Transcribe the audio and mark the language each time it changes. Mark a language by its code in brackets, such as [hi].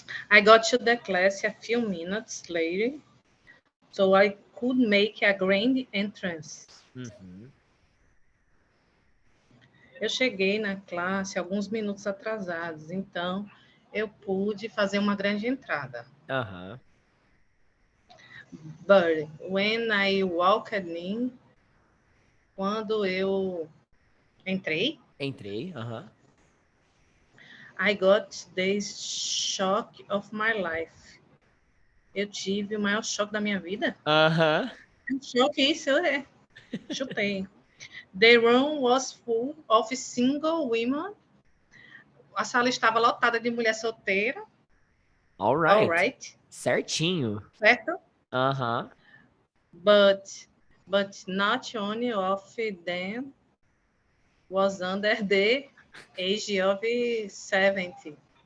[en] I got to the class a few minutes later, so I could make a grand entrance. Uhum. [pt] Eu cheguei na classe alguns minutos atrasados, então eu pude fazer uma grande entrada. Aham. [en] But when I walked in, [pt] quando eu entrei, Entrei, aham. [en] I got the shock of my life. [pt] Eu tive o maior choque da minha vida. Aham. Um choque isso, chutei. [en] The room was full of single women. [pt] A sala estava lotada de mulher solteira. [en] All All right. right. [pt] Certinho. Certo? Aham. [en] But not only of them was under the age of 70.